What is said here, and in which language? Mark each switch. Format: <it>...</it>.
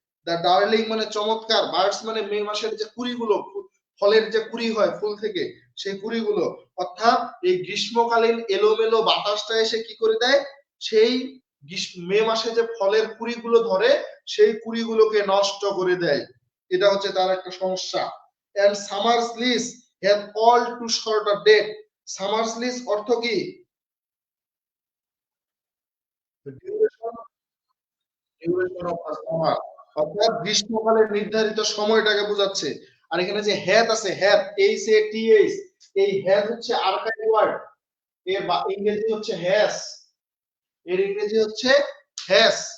<bn>The darling মানে চমৎকার, birds মানে মে মাসের যে কুড়িগুলো, ফলের যে কুড়ি হয় ফুল থেকে, সেই কুড়িগুলো। অর্থাৎ এই গ্রীষ্মকালীন এলোমেলো বাতাসটা এসে কি করে দেয়, সেই মে মাসে যে ফলের কুড়িগুলো ধরে সেই কুড়িগুলোকে নষ্ট করে দেয়। এটা হচ্ছে তার একটা সমস্যা।</bn> <en>and summer's lease have all too short a date, summer's lease</en> <bn>অর্থ কি?</bn> <en>duration of the summer,</en> <bn>অর্থাৎ গ্রীষ্মকালের নির্ধারিত সময়টাকে বোঝাচ্ছে। আর এখানে যে হ্যাথ আছে, হ্যাথ, HATH, এই হ্যাথ হচ্ছে আর্কাইভ ওয়ার্ড, এর ইংরেজি হচ্ছে হ্যাস, এর ইংরেজি হচ্ছে হ্যাস।</bn>